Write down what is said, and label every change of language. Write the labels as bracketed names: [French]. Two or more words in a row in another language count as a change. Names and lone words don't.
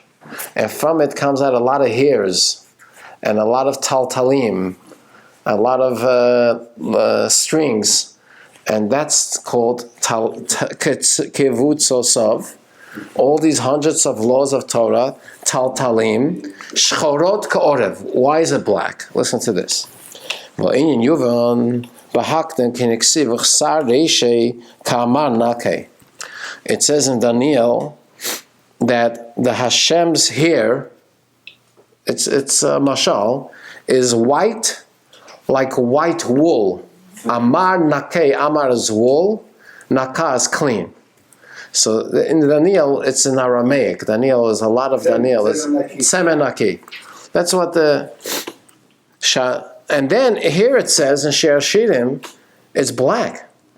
[English] And from it comes out a lot of hairs, and a lot of taltalim, a lot of strings. And that's called kivutzosav. All these hundreds of laws of Torah, [Hebrew] תלתלים שחורות כעורב. [English] Why is it black? Listen to this. It says in Daniel that the Hashem's hair, it's mashal, is white like white wool. [Aramaic] עמר נקא, [English] amar is wool, naka is clean. So in Daniel, it's in Aramaic. Daniel is a lot of Daniel. It's semenaki. That's what the... And then here it says in Shir Hashirim, it's black.